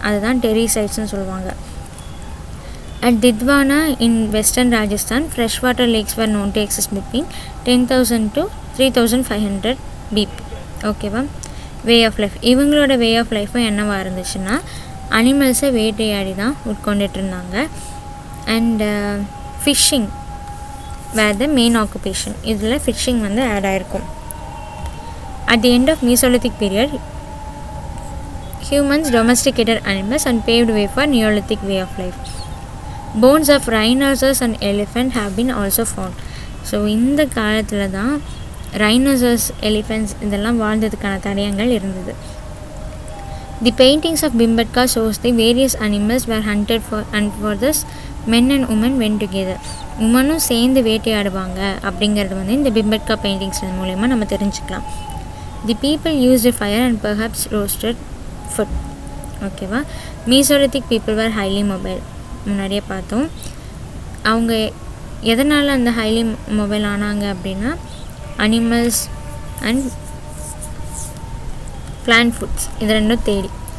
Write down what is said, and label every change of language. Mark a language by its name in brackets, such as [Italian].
[Tamil] அதுதான் டெர்ரி சைட்ஸ்னு சொல்லுவாங்க. [English] At Didwana in western Rajasthan, fresh water lakes were known to exist between 10,000 to 3,500 BP. ஓகேவா? Way of life, [Tamil] இவங்களோட way of லைஃப்பும் என்னவாக இருந்துச்சுன்னா, அனிமல்ஸை வேட்டையாடி தான் உட்கொண்டுட்டு இருந்தாங்க. [English] And fishing were the main occupation. [Tamil] இதில் ஃபிஷ்ஷிங் வந்து ஆட் ஆகிருக்கும். [English] At the end of mesolithic period, humans domesticated animals and paved way for Neolithic way of life. Bones of rhinoceros and elephant have been also found. [Tamil] So இந்த காலத்தில் தான் rhinoceros, elephants இதெல்லாம் வாழ்ந்ததுக்கான தடயங்கள் இருந்தது. [English] The paintings of Bhimbetka shows the various animals were hunted for and for this men and women went together. [Tamil] உமனும் சேர்ந்து வேட்டையாடுவாங்க அப்படிங்கிறது வந்து இந்த பிம்பட்கா பெயிண்டிங்ஸ் மூலயமா நம்ம தெரிஞ்சுக்கலாம். [English] The people used fire and perhaps roasted food. ஓகேவா? Mesolithic people were highly mobile. [Tamil] முன்னாடியே பார்த்தோம். அவங்க எதனால் அந்த ஹைலி மொபைல் ஆனாங்க அப்படின்னா, அனிமல்ஸ் அண்ட் பிளான்ட் ஃபுட்ஸ் இது ரெண்டும் தேடி.